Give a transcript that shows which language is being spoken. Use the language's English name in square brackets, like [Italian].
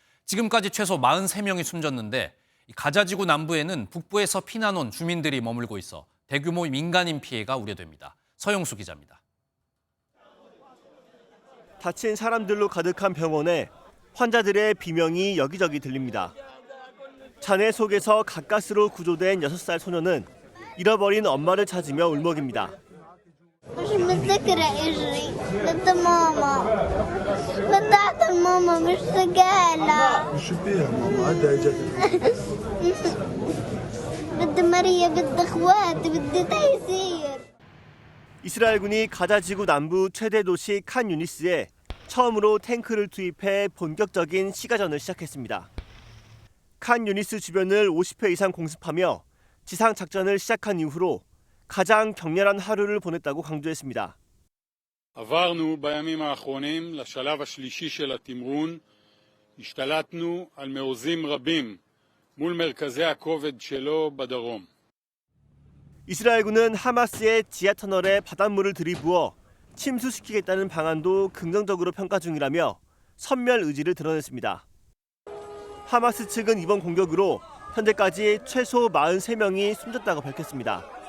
[Korean] 지금까지 최소 43명이 숨졌는데 가자지구 남부에는 북부에서 피난 온 주민들이 머물고 있어 대규모 민간인 피해가 우려됩니다. 서영수 기자입니다. 다친 사람들로 가득한 병원에 환자들의 비명이 여기저기 들립니다. 잔해 속에서 가까스로 구조된 6살 소녀는 잃어버린 엄마를 찾으며 울먹입니다. [Arabic] مش متذكرة اجري بدي ماما بدي اعطي ماما مش سجالة شو فيها ماما عندها اجت بدي ماريا بدي اخواتي بدي تيسير. [Korean] 이스라엘군이 가자지구 남부 최대 도시 칸 유니스에 처음으로 탱크를 투입해 본격적인 시가전을 시작했습니다. 칸 유니스 주변을 50회 이상 공습하며 지상 작전을 시작한 이후로 가장 격렬한 하루를 보냈다고 강조했습니다. [Hebrew] עברנו בימים האחרונים לשלב השלישי של התמרון. השתלטנו על מעוזים רבים מול מרכזי הכובד שלו בדרום. [Korean] 이스라엘군은 하마스의 지하 터널에 바닷물을 들이부어 침수시키겠다는 방안도 긍정적으로 평가 중이라며 선멸 의지를 드러냈습니다. 하마스 측은 이번 공격으로 현재까지 최소 43명이 숨졌다고 밝혔습니다.